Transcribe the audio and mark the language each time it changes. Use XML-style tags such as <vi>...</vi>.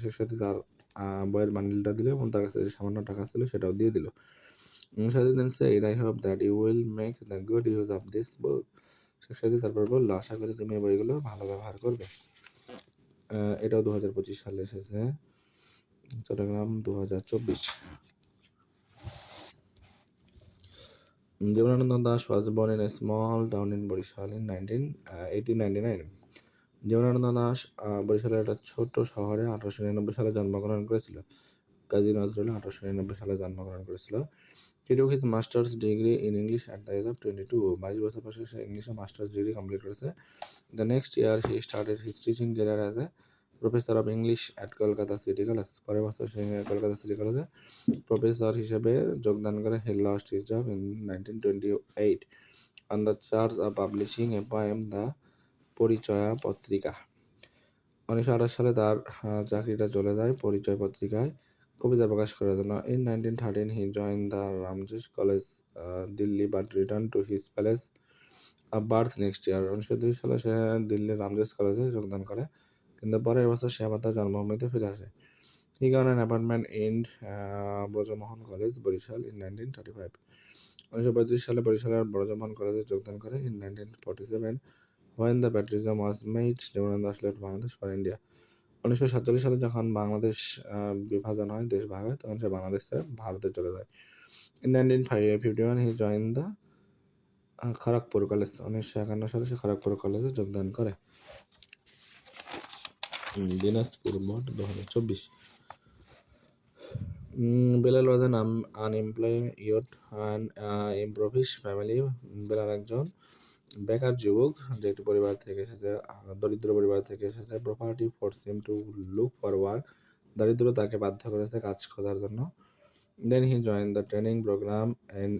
<bn>শেখ সাদি তার বইয়ের বান্ডিলটা দিল এবং তার কাছে যে সামান্য টাকা ছিল সেটাও দিয়ে দিল।</bn> <en>Saadi then said, I hope that you will make the good use of this book.</en> <bn>Sheikh সাদি তারপর বললো, আশা করি তুমি এই বইগুলো ভালো ব্যবহার করবে। এটাও 2025 সালে এসেছে, Chittagong 2024।</bn> <en>Jibanananda Das was born in a small town in Borishal in 1899.</en> <bn>Jibanananda Das বরিশালের একটা ছোট শহরে 1899 সালে জন্মগ্রহণ করেছিল। কাজী নজরুল 1899 সালে জন্মগ্রহণ করেছিল।</bn> <en>He took his master's degree in English at the age of 22.</en> <bn>22 বছর বয়সে সে ইংলিশে মাস্টার্স ডিগ্রি কমপ্লিট করেছে।</bn> <en>The next year he started his teaching career as a professor of English at Kolkata City College.</en> <bn>পরের বছর সে Kolkata city কলেজে professor হিসেবে যোগদান করে।</bn> <en>He lost his job in 1928 on the charge of publishing a poem, The Parichay পত্রিকা।</en> <bn>1928 সালে তার চাকরিটা চলে যায় পরিচয় পত্রিকায় কবিতা প্রকাশ করার জন্য।</bn> <en>In 1913 he joined the Ramjes College, Delhi, but returned to his place of birth next year.</en> <bn>1902 সালে সে দিল্লির রামজেস কলেজে যোগদান করে, কিন্তু পরের বছর সে আবার তার জন্মভূমিতে ফিরে আসে।</bn> <en>He got an appointment in Brajamohan college, Barishal in 1935.</en> <bn>1935 সালে বরিশালের ব্রজমোহন কলেজে যোগদান করে।</bn> <en>In 1947 when the patriotism was made, Jibanananda Das left Bangladesh for India.</en> <bn>1947 সালে যখন বাংলাদেশ বিভাজন হয়, দেশ ভাগ হয়, তখন সে বাংলাদেশ ছেড়ে ভারতে চলে যায়।</bn> <en>In 1951 he joined the Kharagpur college.</en> <bn>1951 সালে সে খড়গপুর কলেজে যোগদান করে। দিনাজপুর মোট 2024।</bn> <en>Belal was an unemployed youth and impoverished family.</en> <bn>Belal একজন বেকার যুবক যে একটি পরিবার থেকে এসেছে, দরিদ্র পরিবার থেকে এসেছে।</bn> <en>Poverty forced him to look for work.</en> <bn>দারিদ্র তাকে বাধ্য করেছে কাজ খোঁজার জন্য।</bn> <en>Then he joined the training program in</en>